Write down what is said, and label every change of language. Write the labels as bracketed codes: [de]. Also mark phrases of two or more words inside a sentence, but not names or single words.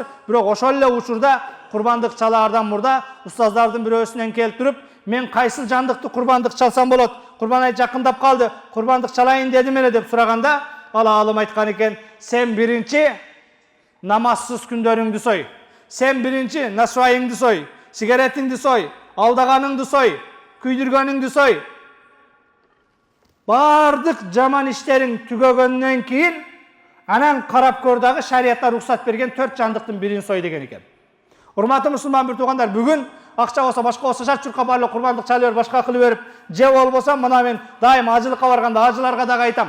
[ky] Бирок ошол эле учурда курбандык чалаардан мурда устаздардын бирөөсүнөн келип туруп, "Мен кайсыл жандыкты курбандык чалсам болот? Курбан айт жакындап калды. Курбандык чалайын дедим эле" деп сураганда, алым айткан экен, "Сен биринчи намазсыз күндөрүңдү сой. Сен биринчи насвайыңды сой, сигаретиңди сой, алдаганыңды сой, күйдүргөнүңдү сой. Бардык жаман иштериң түгөгөндөн кийин анан карап көр дагы шариятта уруксат берген 4 жандыктын бирин сой" деген экен. Урматтуу мусулман бир туугандар, бүгүн акча болсо башка болсо шарт чуркап барлык курбандык чалып берип, башка кылып берип, же болбосо мына мен дайым ажылыкка барганда ажыларга дагы айтам.